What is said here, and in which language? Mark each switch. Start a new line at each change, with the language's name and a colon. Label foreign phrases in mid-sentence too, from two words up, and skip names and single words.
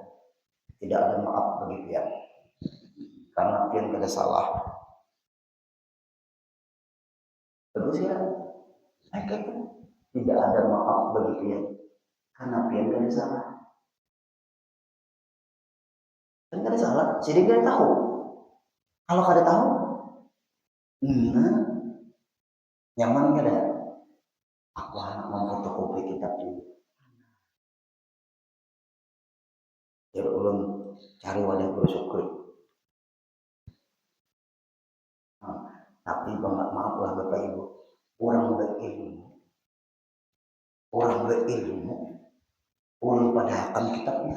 Indonesian: Tidak ada maaf bagi Pian. Karena Pian tidak salah. Terus ya, tidak ada maaf bagi Pian. Karena Pian tidak salah. Kan tidak salah, jadi dia tahu.
Banjar: Kalau kada tahu, nyaman kada? Aku anak memfotokopi kitab dulu. Ya ulun cari wadah bersyukur. Tapi maaflah Bapak Ibu, orang berilmu, ulun pada akan kitabnya.